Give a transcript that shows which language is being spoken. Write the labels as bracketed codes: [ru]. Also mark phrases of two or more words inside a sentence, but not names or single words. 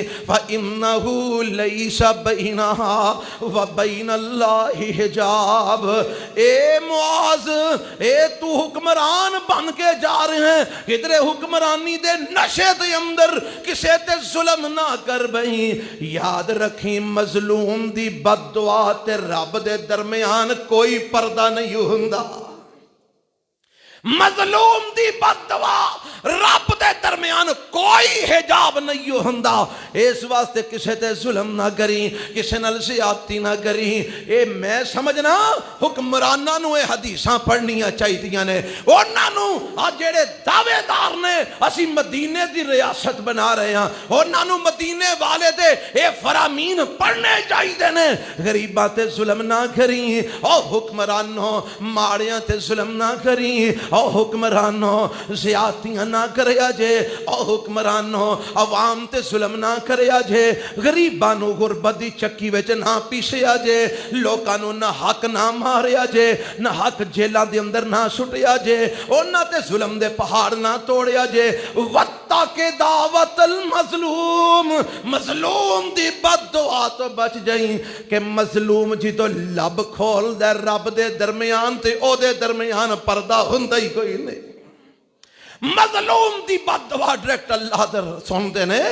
[ar] فَإِنَّهُ لَيْسَ بَيْنَهَا وَبَيْنَ اللَّهِ حِجَابٌ. [pa] اے معاذ، اے تو حکمران بن کے جا رہے ہیں، کدھر حکمرانی دے نشے دے اندر کسے تے ظلم نہ کر بہیں. یاد رکھیں مظلوم دی بد دعا تے رب دے درمیان کوئی پردہ نہیں ہوندا. مظلوم دی بد دعا رب دے درمیان کوئی حجاب نہیں ہوندا. اس واسطے کسے تے ظلم نہ کریں، کسے نال زیادتی نہ کریں. اے میں سمجھنا حکمراناں نو اے حدیثاں پڑھنیاں چاہیدیاں نے. انہاں نو آ جڑے دعوے دار نے اسی مدینے دی ریاست بنا رہے ہیں، انہاں نو مدینے والے دے اے فرامین پڑھنے چاہیدے نے. غریباں تے ظلم نہ کریں، او حکمرانوں ماڑیاں تے ظلم نہ کریں، او حکمرانوں زیادتیاں نہ کریا جے، او حکمرانوں عوام تے ظلم نہ کریا جے، غریبانو غربت دی چکی وچ نہ پیسیا جے، لوکانو نہ حق نہ ماریا جے، نہ حق جیلاں دے اندر نہ سٹیا جے، انہاں تے ظلم دے پہاڑ نہ توڑیا جے. [ar] وَاتَّقِ دعوت المظلوم، [pa] مظلوم دی بد دعا تو بچ جائیں کہ مظلوم جی تو لب کھول دے رب دے درمیان تے او دے درمیان پردہ ہوندا ہی کوئی نہیں. مظلوم دی بد دعا ڈائریکٹ اللہ در سن دے نے.